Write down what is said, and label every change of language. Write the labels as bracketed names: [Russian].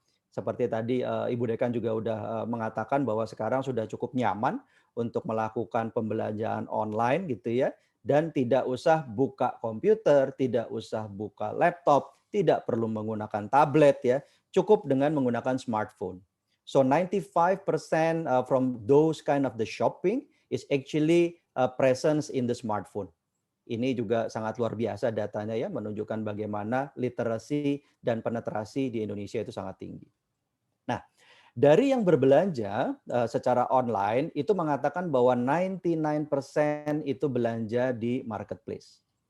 [Indonesian] Seperti tadi Ibu Dekan juga udah mengatakan bahwa sekarang sudah cukup nyaman untuk melakukan pembelanjaan online gitu ya, dan tidak usah buka komputer, tidak usah buka laptop, tidak perlu menggunakan tablet ya, cukup dengan menggunakan smartphone. [English] So 95% from those kind of the shopping is actually presence in the smartphone. [Indonesian] Ini juga sangat luar biasa datanya ya, menunjukkan bagaimana literasi dan penetrasi di Indonesia itu sangat tinggi. Nah, dari yang berbelanja secara online itu mengatakan bahwa 99% itu belanja di marketplace.